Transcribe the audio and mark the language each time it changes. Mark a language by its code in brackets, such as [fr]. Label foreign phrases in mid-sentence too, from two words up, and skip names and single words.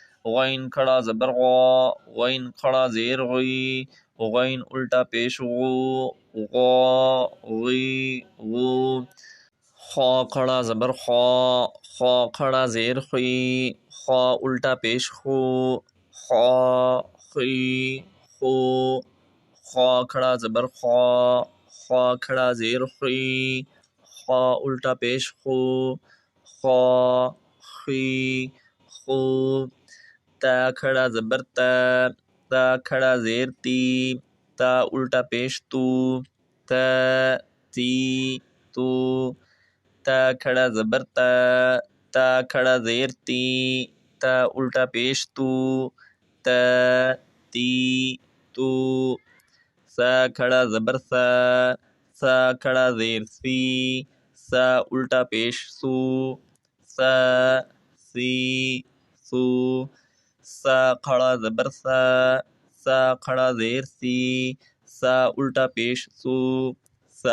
[ur] غین کھڑا زبر غا، غین کھڑا زیر غی، غین الٹا پیش غو، غا غی غو، خا کھڑا زبر خا، خا کھڑا زیر خی، خا الٹا پیش خو، خا خی خو، خا کھڑا زبر خا، خا کھڑا زیر خی، خا الٹا پیش خو، خا خی خو، تا کھڑا زبر تا، تا کھڑا زیر تی، تا الٹا پیش تو، تا تی تو، تا کھڑا زبر تا، تا کھڑا زیر تی، تا الٹا پیش تو، تا تی تو، سا کھڑا زبر سا، سا کھڑا زیر سی، سا الٹا پیش سو، سا سی سو، سا کھڑا زبر سا، سا کھڑا زیر سی، سا الٹا پیش سو، سا